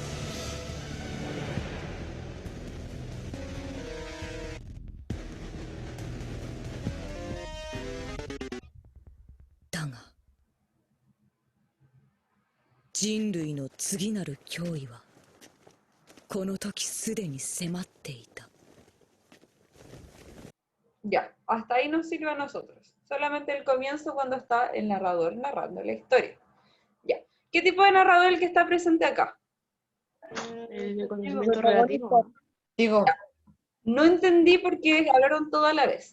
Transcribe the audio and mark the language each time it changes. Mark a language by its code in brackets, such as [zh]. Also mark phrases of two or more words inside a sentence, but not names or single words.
[ja] だが、人類の次なる脅威はこの時すでに迫っていた。 [es] Ya, hasta ahí nos sirve a nosotros. Solamente el comienzo cuando está el narrador narrando la historia. Ya. ¿Qué tipo de narrador es el que está presente acá? El de conocimiento relativo. Digo, No entendí por qué hablaron todo a la vez.